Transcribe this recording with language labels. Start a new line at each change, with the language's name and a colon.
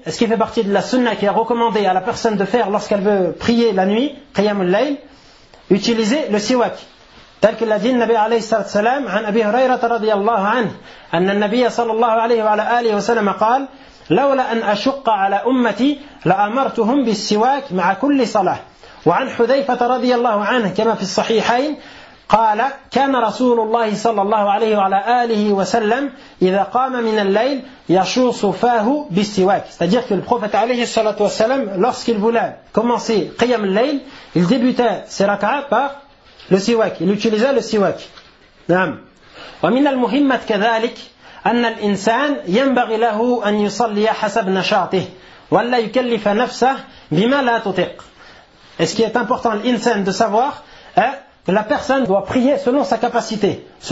French: Est-ce qu'il fait partie de la sunnah qui est recommandée à la personne de faire lorsqu'elle veut prier la nuit, qiyam al-layl, utiliser le siwak. Tel que l'a dit Nabi
Arabic: alayhi salatu wassalam an Abi Huraira radiyallahu anhu, anna an-nabiy sallallahu alayhi wa alihi wa sallam qala: لولا أن أشق على أمتي لأمرتهم بالسواك مع كل صلاة. وعن حذيفة رضي الله عنه كما في الصحيحين قال: كان رسول الله صلى الله عليه وعلى آله وسلم إذا قام من الليل يشوص فاه بالسواك.
French: C'est-à-dire que le prophète
Arabic: عليه الصلاة والسلام,
French: lorsqu'il voulait commencer قيام الليل, il débutait ses rak'at par le siwak, il utilisait le siwak.
Arabic: نعم. ومن المهمة كذلك أن الإنسان ينبغي له أن يصلي حسب نشاطه ولا يكلف نفسه بما لا تطيق.
French: Est-ce qu'il est important l'insan de savoir que la personne doit prier selon sa capacité.